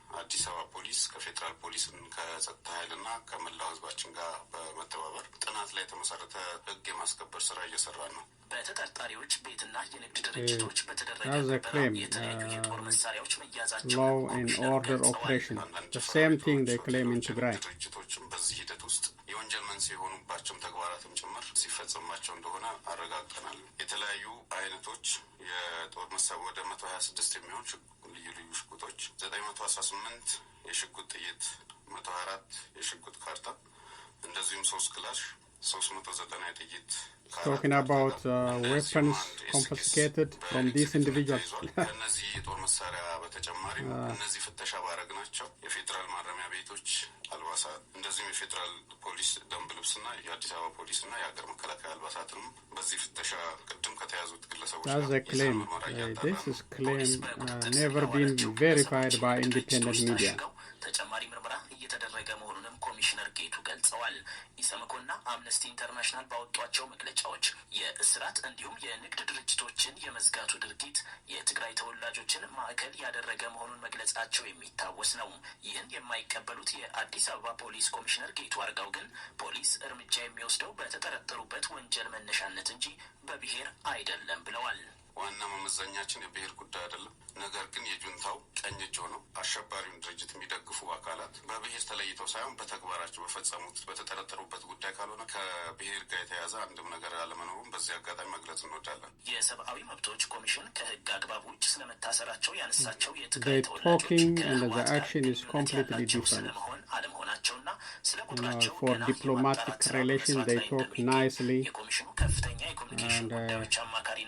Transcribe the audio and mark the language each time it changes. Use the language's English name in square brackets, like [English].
[Amharic] አዲስ አበባ ፖሊስ ከፌዴራል ፖሊስን ከጸጥታ ኃይልና ከመላው ህዝባችን ጋር በመተባበር ጥናት ላይ የተመሰረተ ህግ የማስከበር ስራ እየሰራ ነው። በተጠርጣሪዎች ቤትና የንግድ ድርጅቶች በተደረገ የተለያዩ የጦር መሳሪያዎች መያዛቸው [English] law and order operation, the same thing they claim in Tigray. [Amharic] ድርጅቶችም በዚህ ሂደት ውስጥ የወንጀል መንስኤ የሆኑባቸውም ተግባራትም ጭምር ሲፈጸማቸው እንደሆነ አረጋግጠናል። የተለያዩ አይነቶች የጦር መሳሪያ ወደ 126 የሚሆን ልዩ ልዩ ሽጉጦች፣ 918 የሽጉጥ ጥይት፣ 124 የሽጉጥ ካርታ፣ እንደዚሁም 3 ክላሽ፣ 390 የጥይት [English] talking about weapons confiscated from these individuals. [Amharic] እነዚህ የጦር መሳሪያ በተጨማሪ እነዚህ ፍተሻ ባረግናቸው የፌዴራል ማረሚያ ቤቶች አልባሳት፣ እንደዚሁም የፌዴራል ፖሊስ ደንብ ልብስና የአዲስ አበባ ፖሊስና የሀገር መከላከያ አልባሳትንም በዚህ ፍተሻ ቅድም ከተያዙት ግለሰቦች ጋር [English] That's a claim. This is claim never been verified by independent media. [Amharic] ተጨማሪ ምርመራ እየተደረገ መሆኑንም ኮሚሽነር ጌቱ ገልጸዋል። ኢሰመኮና አምነስቲ ኢንተርናሽናል ባወጧቸው መግለጫዎች የእስራት እንዲሁም የንግድ ድርጅቶችን የመዝጋቱ ድርጊት የትግራይ ተወላጆችን ማዕከል ያደረገ መሆኑን መግለጻቸው የሚታወስ ነው። ይህን የማይቀበሉት የአዲስ አበባ ፖሊስ ኮሚሽነር ጌቱ አርጋው ግን ፖሊስ እርምጃ የሚወስደው በተጠረጠሩበት ወንጀል መነሻነት እንጂ በብሔር አይደለም ብለዋል። ዋና መመዘኛችን የብሔር ጉዳይ አይደለም። ነገር ግን የጁንታው ቀኝ እጅ ሆነው አሸባሪውን ድርጅት የሚደግፉ አካላት በብሔር ተለይተው ሳይሆን በተግባራቸው በፈጸሙት በተጠረጠሩበት ጉዳይ ካልሆነ ከብሔር ጋር የተያዘ አንድም ነገር አለመኖሩም በዚህ አጋጣሚ መግለጽ እንወዳለን። የሰብአዊ መብቶች ኮሚሽን ከህግ አግባብ ውጭ ስለመታሰራቸው ያነሳቸው የትግራይ ተወላጆች ስለመሆን አለመሆናቸውና ስለ ቁጥራቸው [English] for diplomatic relations they talk nicely, [Amharic] የኮሚሽኑ ከፍተኛ የኮሚኒኬሽን ጉዳዮች አማካሪ